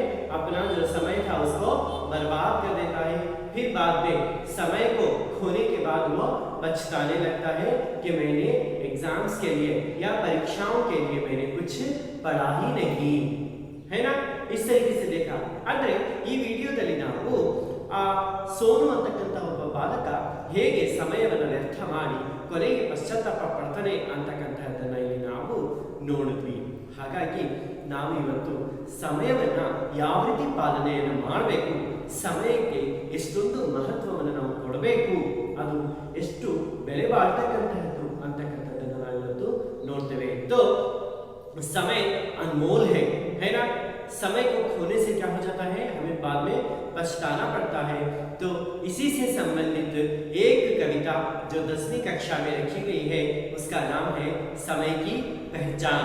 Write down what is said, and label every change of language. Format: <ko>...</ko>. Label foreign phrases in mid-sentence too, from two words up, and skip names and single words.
<hi>अपना जो समय था उसको बर्बाद कर देता है। फिर बाद में समय को खोने के बाद वो पछताने लगता है कि मैंने एग्जाम्स के लिए या परीक्षाओं के लिए मैंने कुछ पढ़ा ही नहीं, है ना? इस तरीके से देखा।</hi> <kn>ಅಂದ್ರೆ ಈ ವಿಡಿಯೋದಲ್ಲಿ ನಾವು ಸೋನು ಅಂತಕ್ಕಂತ ಒಬ್ಬ ಬಾಲಕ ಹೇಗೆ ಸಮಯವನ್ನು ವ್ಯರ್ಥ ಮಾಡಿ ಕೊನೆಗೆ ಪಶ್ಚಾತ್ತಾಪ ಪಡ್ತಾನೆ ಅಂತಕ್ಕಂತಹದ್ದನ್ನ ಇಲ್ಲಿ ನಾವು ನೋಡಿದ್ವಿ। ಹಾಗಾಗಿ ನಾವು ಇವತ್ತು ಸಮಯವನ್ನ ಯಾವ ರೀತಿ ಪಾಲನೆಯನ್ನು ಮಾಡಬೇಕು, ಸಮಯಕ್ಕೆ ಎಷ್ಟೊಂದು ಮಹತ್ವವನ್ನು ನಾವು ಕೊಡಬೇಕು, ಅದು ಎಷ್ಟು ಬೆಲೆ ಬಾಳ್ತಕ್ಕಂತಹದ್ದು ಅಂತಕ್ಕಂಥದ್ದನ್ನ ನಾವು ಇವತ್ತು ನೋಡ್ತೇವೆ।</kn> <hi>तो समय अनमोल है ना? समय को खोने से क्या हो जाता है? हमें बाद में पछताना पड़ता है। तो इसी से संबंधित एक कविता जो 10वीं कक्षा में रखी गई है उसका नाम है समय की पहचान।</hi>